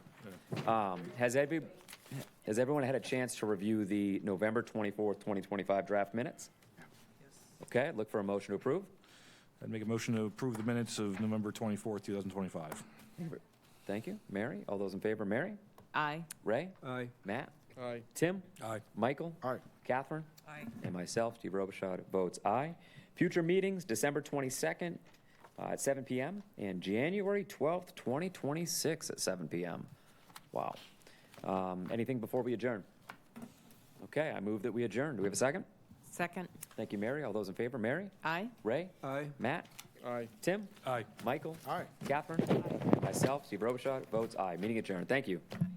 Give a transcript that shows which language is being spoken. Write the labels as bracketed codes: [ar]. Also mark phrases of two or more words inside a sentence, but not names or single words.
[en] Has everyone had a chance to review the November 24th, 2025 draft minutes? Okay, look for a motion to approve. I'd make a motion to approve the minutes of November 24th, 2025. Thank you. Mary, all those in favor? Mary? Aye. Ray? Aye. Matt? Aye. Tim? Aye. Michael? Aye. Catherine? Aye. And myself, Steve Robichaud, votes aye. Future meetings, December 22nd at 7 p.m. and January 12th, 2026 at 7 p.m. Wow. Anything before we adjourn? Okay, I move that we adjourn. Do we have a second? Second. Thank you, Mary. All those in favor? Mary? Aye. Ray? Aye. Matt? Aye. Tim? Aye. Michael? Aye. Catherine? Myself, Steve Robichaud, votes aye. Meeting adjourned. Thank you.